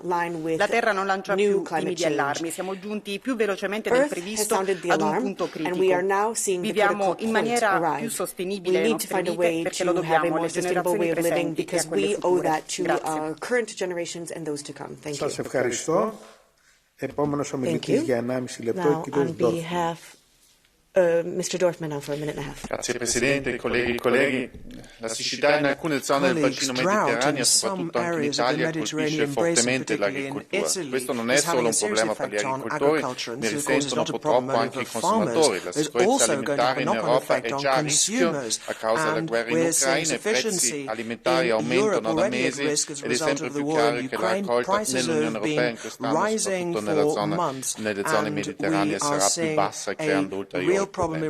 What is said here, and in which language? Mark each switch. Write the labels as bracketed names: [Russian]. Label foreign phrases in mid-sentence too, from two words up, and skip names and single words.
[Italian] La Terra non lancia più timidi allarmi, siamo giunti più velocemente del previsto ad un punto critico. Viviamo in maniera più sostenibile le nostre vite perché lo dobbiamo alle generazioni presenti e a quelle future. Grazie. [Greek] Σας ευχαριστώ. Επόμενος ομιλητής για 1,5 λεπτό, ο κύριος Ντόρφμαν. [English] Mr. Dorfman now for a minute and a half. [Italian] Grazie Presidente, colleghi e colleghi. La siccità in alcune zone del bacino mediterraneo, soprattutto anche in Italia, colpisce fortemente l'agricoltura. Questo non è solo un problema per gli agricoltori, ne risentono purtroppo anche i consumatori. La sicurezza alimentare in Europa è già a rischio a causa della guerra in Ucraina, i prezzi alimentari aumentano da mesi ed è sempre più chiaro che la raccolta nell'Unione Europea in quest'anno, soprattutto nelle zone mediterranee, sarà più bassa, creando ulteriori problemi.